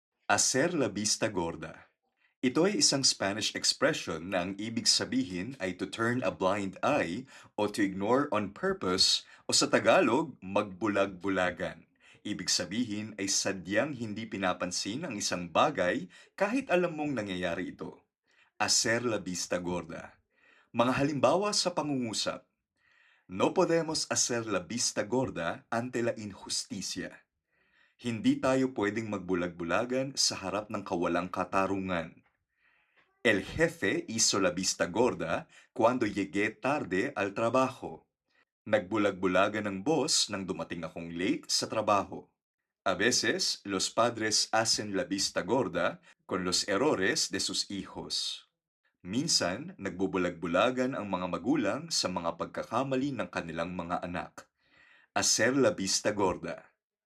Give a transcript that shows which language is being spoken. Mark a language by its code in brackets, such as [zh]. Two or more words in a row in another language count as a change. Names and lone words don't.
[es] Hacer la vista gorda. [tl] Ito ay isang [en] Spanish expression [tl] na ang ibig sabihin ay [en] to turn a blind eye [tl] o [en] to ignore on purpose [tl] o sa Tagalog, magbulag-bulagan. Ibig sabihin ay sadyang hindi pinapansin ang isang bagay kahit alam mong nangyayari ito. [es] Hacer la vista gorda. [tl] Mga halimbawa sa pangungusap. [es] No podemos hacer la vista gorda ante la injusticia. [tl] Hindi tayo pwedeng magbulag-bulagan sa harap ng kawalang katarungan. [es] El jefe hizo la vista gorda cuando llegué tarde al trabajo. [tl] Nagbulag-bulagan ng boss nang dumating akong late sa trabaho. [es] A veces, los padres hacen la vista gorda con los errores de sus hijos. [tl] Minsan, nagbubulag-bulagan ang mga magulang sa mga pagkakamali ng kanilang mga anak. [es] Hacer la vista gorda.